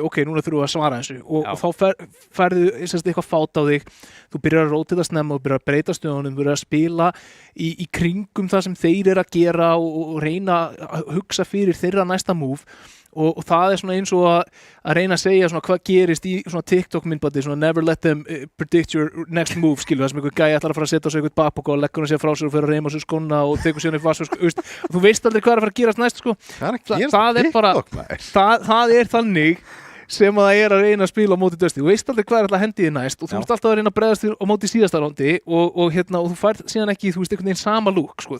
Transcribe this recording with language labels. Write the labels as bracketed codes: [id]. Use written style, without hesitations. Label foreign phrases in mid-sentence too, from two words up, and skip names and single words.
[is] ok, núna þurfum við að svara þessu og þá færðu eitthvað fát á þig, þú byrjar að rótita snemma og byrjar að breyta stöðunum, þú byrjar að spila í kringum það sem þeir eru að gera og reyna að hugsa fyrir þeirra næsta move og það er svona eins og að reyna að segja svona hvað gerist í svona TikTok myndbandi, svona [en] never let them predict your next move, [is] skilur það sem einhver gæi ætlar að fara að setja á sig eitthvað babok og leggur hann sér frá sér og fyrir að reyma á sig skóna og tekur sér upp vass og þú veist aldrei hvað er að fara að gerast næst sko. Það er bara, það er þannig sem að það er að reyna að spila á móti Dusty. Þú veist aldrei hvað er alltaf að hendi þig næst og þú ert alltaf að reyna að bregðast þér á móti síðasta rándi og þú færð síðan ekki, þú veist, einhvern veginn sama lúk sko.